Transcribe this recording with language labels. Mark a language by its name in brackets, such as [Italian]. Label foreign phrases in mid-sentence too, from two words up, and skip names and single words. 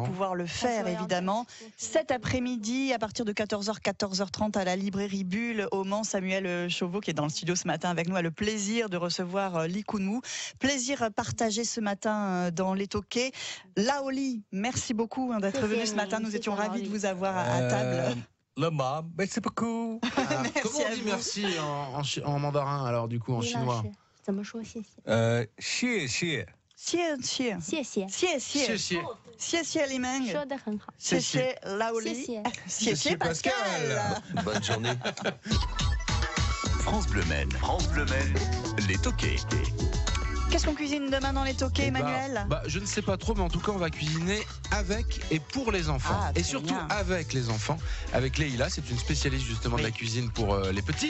[French] pouvoir le faire, évidemment. Cet après-midi, à partir de 14h, 14h30, à la librairie Bulle, au Mans, Samuel Chauveau, qui est dans le studio ce matin avec nous, a le plaisir de recevoir Li Kunwu. Plaisir partagé ce matin dans les Toquets. Laoli, merci beaucoup d'être venu ce matin. Nous étions ravis de vous avoir à table. Le ma, merci beaucoup. Comment on à dit vous. merci en mandarin, alors du coup, en chinois? [Chinese] 怎么说谢谢？谢谢。谢谢，谢谢，谢谢，谢谢。谢谢李明，说得很好。谢谢 Laoli，谢谢。谢谢 Pascal。 [French] Bonne journée. France Bleu Maine. France Bleu Maine. Les Toquets. Qu'est-ce qu'on cuisine demain dans les Toquets, Emmanuel? Je ne sais pas trop, mais en tout cas, on va cuisiner avec et pour les enfants. Ah, et très surtout bien. avec les enfants. Avec Leïla, c'est une spécialiste justement de la cuisine pour les petits.